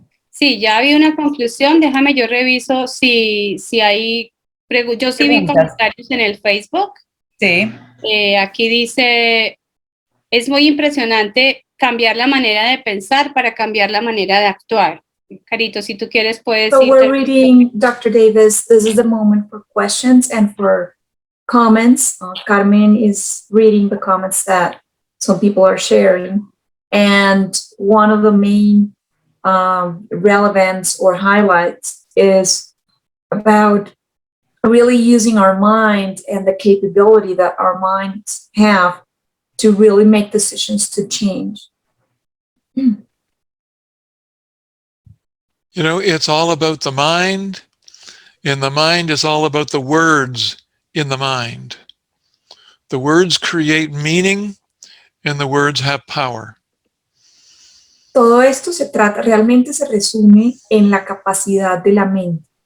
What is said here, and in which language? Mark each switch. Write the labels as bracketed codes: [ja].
[es] Sí, ya había una conclusión. Déjame, yo reviso si hay yo sí vi comentarios en el Facebook. Sí. Aquí dice, es muy impresionante cambiar la manera de pensar para cambiar la manera de actuar. Carito, si tú quieres puedes... [en] So we're reading, Dr. Davis, this is the moment for questions and for comments. Carmen is reading the comments that some people are sharing. And one of the main relevance or highlights is about really using our mind and the capability that our minds have to really make decisions to change. You know, it's all about the mind, and the mind is all about the words in the mind. The words create meaning, and the words have power. [es] Todo esto realmente se resume en la capacidad de la mente.